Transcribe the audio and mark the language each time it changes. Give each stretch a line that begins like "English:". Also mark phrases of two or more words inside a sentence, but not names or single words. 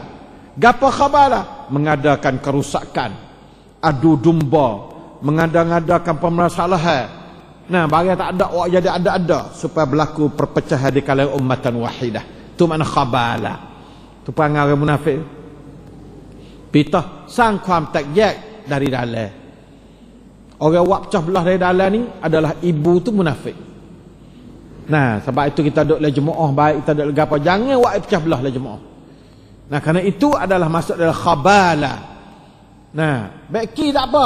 Malay: Gapo khabala? Mengadakan kerusakan, adu domba, mengada-ngadakan permasalahan. Nah, bagi tak ada awak jadi ada supaya berlaku perpecahan di kalangan ummatan wahidah. Itu makna khabala. Itu perangai orang munafik. Pitah sangความแตกแยก dari dalam. Orang buat pecah belah dari dalam ni adalah ibu tu munafik. Nah, sebab itu kita duduk le jemaah baik, kita duduk apa, jangan buat pecah belah le jemaah. Nah, kerana itu adalah masuk dalam khabala. Nah, baiki tak apa.